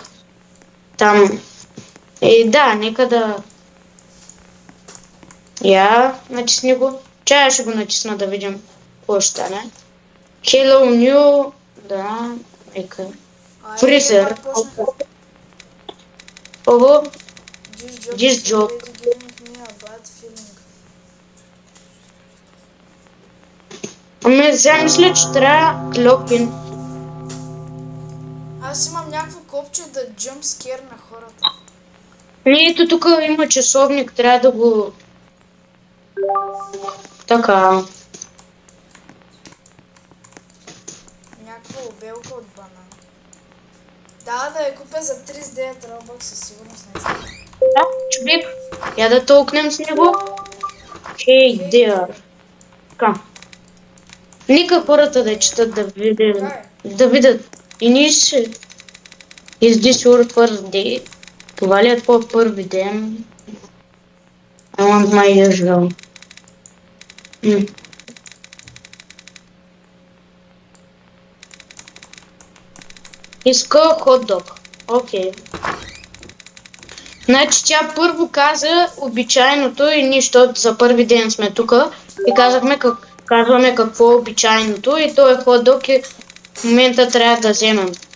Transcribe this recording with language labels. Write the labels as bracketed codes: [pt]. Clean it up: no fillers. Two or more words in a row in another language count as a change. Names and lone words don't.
[bg] Там... да, нека да... Я натисни го. Чая ще го натисна да видим какво ще стане. [en] Hello New... [bg] Да, нека... Фризер. Ого. [en] This job. [bg] Ами сега мисля, че трябва клопин. Аз имам някакво копче да jumpscare на хората. Не, ето тук има часовник, трябва да го... Така. Някаква обелка от банан. Да я купя за 39 Robux, със сигурност не знам. Да, човек. Я да толкнем с него. [en] Hey there. [bg] Така. Нека хората да четат, да видят. И ние ще... [en] Is this your first day? [bg] Това ли е твой първи ден? [en] I want my usual. [bg] Иска хот-дог. Окей. Значи тя първо каза обичайното и нищо, за първи ден сме тук и казваме какво е обичайното и то е хот-дог и в момента трябва да вземем.